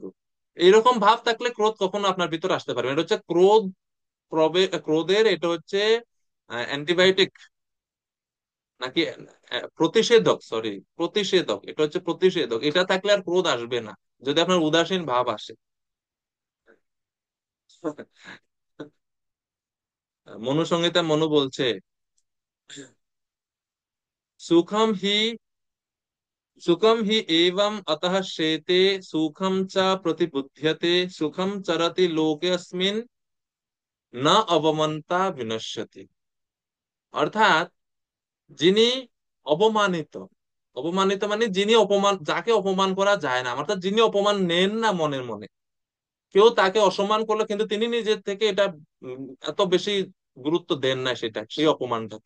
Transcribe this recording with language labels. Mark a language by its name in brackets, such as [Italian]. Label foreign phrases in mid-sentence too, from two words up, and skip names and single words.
[Bangla] এইরকম ভাব থাকলে ক্রোধ কখনো আপনার ভিতর আসতে পারবে না। এটা হচ্ছে ক্রোধের এটা হচ্ছে অ্যান্টিবায়োটিক, নাকি প্রতিষেধক, সরি প্রতিষেধক, এটা হচ্ছে প্রতিষেধক। এটা থাকলে আর ক্রোধ আসবে না যদি আপনার উদাসীন ভাব আসে। মনু সংহিতা মনু বলছে, [Sanskrit] সুখম হি सुखम ही एवं अतः शेते सुखम च प्रतिबुध्यते सुखम चरति लोकेऽस्मिन् न अवमन्ता विनश्यति। [Bangla] অর্থাৎ যিনি অপমানিত, অপমানিত মানে যিনি অপমান, যাকে অপমান করা যায় না, অর্থাৎ যিনি অপমান নেন না মনের মনে, কেউ তাকে অসম্মান করলো কিন্তু তিনি নিজের থেকে এটা এত বেশি গুরুত্ব দেন না সেটা, সেই অপমানটাকে।